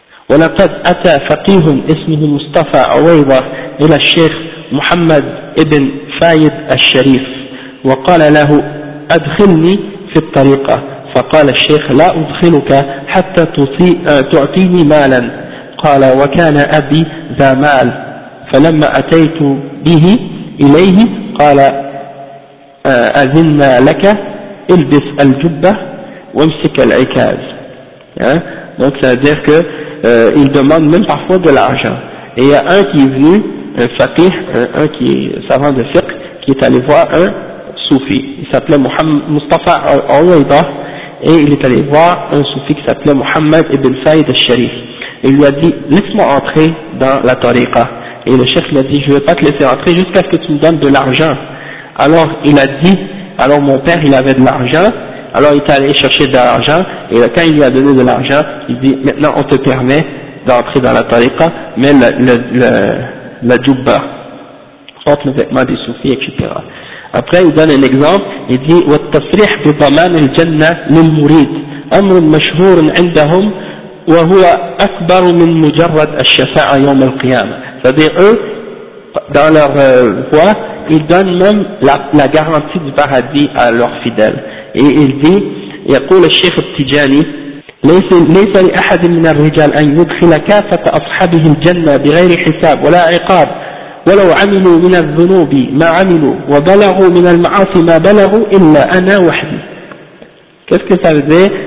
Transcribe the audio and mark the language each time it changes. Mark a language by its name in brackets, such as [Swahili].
[Arabic] ولقد أتى فقيه اسمه مصطفى عويضة إلى الشيخ محمد ابن فايد الشريف وقال له أدخلني في الطريقة، فقال الشيخ لا أدخلك حتى تعطيني مالا. قال وكان أبي ذا مال، فلما أتيت به إليه قال أذن لك البس الجبة وامسك العكاز. [French] Donc ça veut dire que il demande même parfois de l'argent. Et il y a un qui est venu, un faqih, un qui est savant de fiqh, qui est allé voir un soufi. Il s'appelait Mustafa Awaida et il est allé voir un soufi qui s'appelait Muhammad ibn Saïd al-Sharif. Il lui a dit, laisse-moi entrer dans la tariqa. Et le cheikh lui a dit, je ne vais pas te laisser entrer jusqu'à ce que tu me donnes de l'argent. Alors il a dit, alors mon père il avait de l'argent, alors il est allé chercher de l'argent, et quand il lui a donné de l'argent, il dit, maintenant on te permet d'entrer dans la tariqa, mais la djoubba, porte le vêtement des soufis, etc. Après il donne un exemple, il dit, « [Arabic] وَالتَّصْرِحْ بِضَمَانِ الْجَنَّةِ لِلْمُرِيدِ أَمْرٌ مَشْهُورٌ عِنْدَهُمْ وَهُوَ أَكْبَرُ مِنْ مُجَرَّدَ الشَّفَاعَ يَوْمَ الْقِيَامَةِ. [French] » C'est-à-dire eux, dans leur voix, ils donnent même la garantie du paradis à leurs fidèles. Et il dit, [Arabic] « يقول الشيخ التجاني ليس لأحد من الرجال أن يدخل كافة أصحابه الجنة بغير حساب ولا عقاب ولو عملوا من الذنوب ما عملوا وبلغوا من المعاصي ما بلغوا إلا أنا وحدي. » [French] Qu'est-ce que ça veut dire?